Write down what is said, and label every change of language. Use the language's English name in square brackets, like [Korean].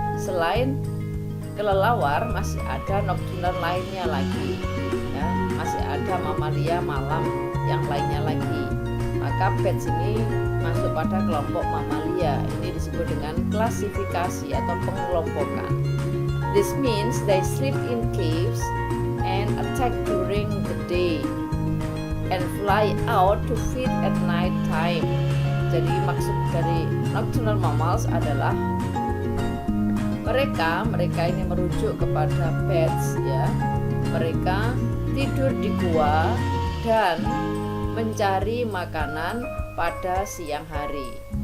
[Indonesian] Selain kelelawar masih ada nokturnal lainnya lagi. Ya, masih ada mamalia malam yang lainnya lagi. maka bats ini masuk pada kelompok mamalia. Ini disebut dengan klasifikasi atau pengelompokan. [English] This means they sleep in caves and attack during the day and fly out to feed at night time. [Indonesian] Jadi maksud dari nocturnal mammals adalah mereka ini merujuk kepada bats ya. Mereka tidur di gua dan mencari makanan pada siang hari.